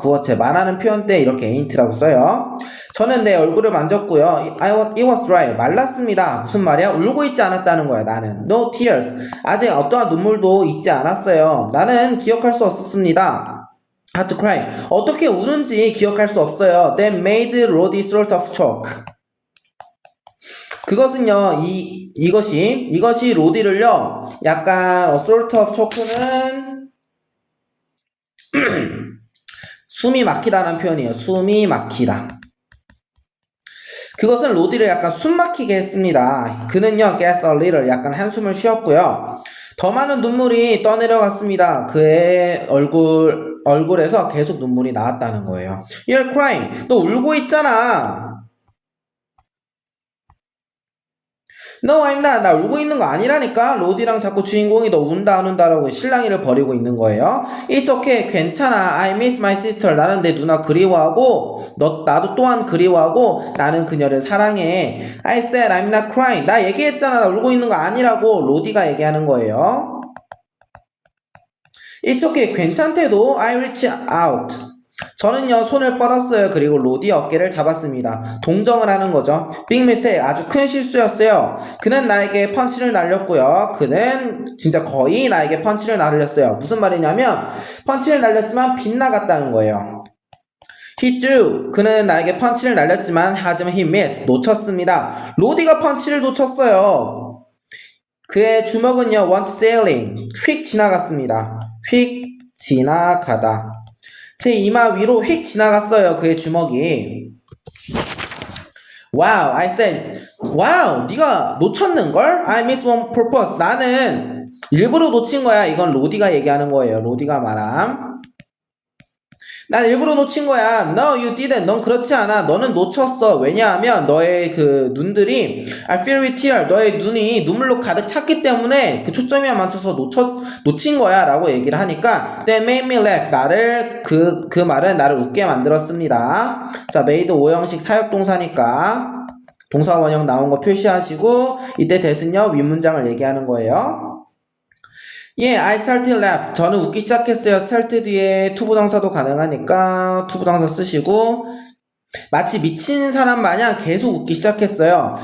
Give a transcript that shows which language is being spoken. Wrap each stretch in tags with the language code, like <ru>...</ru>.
<ko>구어체, 말하는 표현 때 이렇게 ain't라고 써요. 저는 내 얼굴을 만졌고요.</ko> <en>It was dry.</en> <ko>말랐습니다. 무슨 말이야? 울고 있지 않았다는 거야, 나는.</ko> <en>No tears.</en> <ko>아직 어떠한 눈물도 있지 않았어요. 나는 기억할 수 없었습니다.</ko> <en>Had to cry.</en> <ko>어떻게 우는지 기억할 수 없어요.</ko> <en>That made Roddy sort of choke.</en> <ko>그것은요, 이것이 로디를요, 약간,</ko> <en>sort of choke</en> <ko>는, 숨이 막히다는 표현이에요. 숨이 막히다. 그것은 로디를 약간 숨 막히게 했습니다. 그는요,</ko> <en>get a little,</en> <ko>약간 한숨을 쉬었고요. 더 많은 눈물이 떠내려갔습니다. 그의 얼굴에서 계속 눈물이 나왔다는 거예요.</ko> <en>You're crying.</en> <ko>너 울고 있잖아.</ko> <en>No, I'm not.</en> <ko>나 울고 있는 거 아니라니까. 로디랑 자꾸 주인공이 너 운다 안 운다라고 실랑이를 벌이고 있는 거예요.</ko> <en>It's okay. 괜찮아. I miss my sister.</en> <ko>나는 내 누나 그리워하고 나도 또한 그리워하고 나는 그녀를 사랑해.</ko> <en>I said I'm not crying.</en> <ko>나 얘기했잖아. 나 울고 있는 거 아니라고 로디가 얘기하는 거예요.</ko> <en>It's okay. 괜찮대도 I reach out.</en> <ko>저는요 손을 뻗었어요. 그리고 로디 어깨를 잡았습니다. 동정을 하는 거죠.</ko> <en>Big mistake.</en> <ko>아주 큰 실수였어요. 그는 나에게 펀치를 날렸고요. 그는 진짜 거의 나에게 펀치를 날렸어요. 무슨 말이냐면 펀치를 날렸지만 빗나갔다는 거예요.</ko> <en>He threw.</en> <ko>그는 나에게 펀치를 날렸지만 하지만</ko> <en>he missed.</en> <ko>놓쳤습니다. 로디가 펀치를 놓쳤어요. 그의 주먹은요,</ko> <en>went sailing.</en> <ko>휙 지나갔습니다. 휙 지나가다. 제 이마 위로 휙 지나갔어요. 그의 주먹이.</ko> <en>Wow, I said, wow,</en> <ko>네가 놓쳤는걸?</ko> <en>I missed one purpose.</en> <ko>나는 일부러 놓친 거야. 이건 로디가 얘기하는 거예요. 로디가 말함. 난 일부러 놓친 거야.</ko> <en>No, you didn't.</en> <ko>넌 그렇지 않아. 너는 놓쳤어. 왜냐하면 너의 그 눈들이</ko> <en>I feel with tear.</en> <ko>너의 눈이 눈물로 가득 찼기 때문에 그 초점에 맞춰서 놓친 거야. 라고 얘기를 하니까</ko> <en>That made me laugh.</en> <ko>그 말은 나를 웃게 만들었습니다. 자, made 5형식 사역동사니까 동사 원형 나온 거 표시하시고 이때 that은요, 윗문장을 얘기하는 거예요.</ko> <en>I started laugh.</en> <ko>저는 웃기 시작했어요. start 뒤에 투부정사도 가능하니까 투부정사 쓰시고 마치 미친 사람 마냥 계속 웃기 시작했어요.</ko>